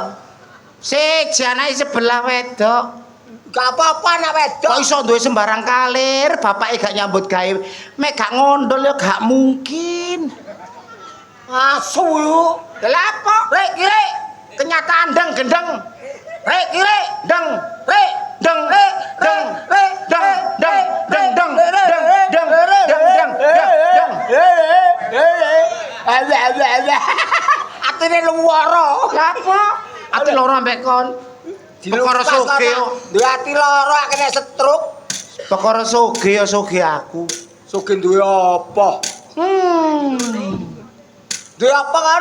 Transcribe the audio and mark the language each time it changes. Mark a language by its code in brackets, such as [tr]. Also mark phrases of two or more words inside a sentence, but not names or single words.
[jv] Siji anake sebelah wedok. Gak apa-apa anak wedok. Kok iso duwe sembarang kalir, bapake gak nyambut gawe. Mek gak ngondol ya gak mungkin. Asu yo. Lha apa? Rek kiri. Kenyataan deng gendeng. Rek kiri, deng, rek, deng, rek, deng, rek, deng, deng, deng, deng, deng, deng, deng, deng, deng. Atine luwara. Lha apa? Ati loro ambek kon. Perkara soge yo. Duwe ati loro kena stroke. Perkara soge yo soge aku. Soge duwe apa? Duwe apa kan?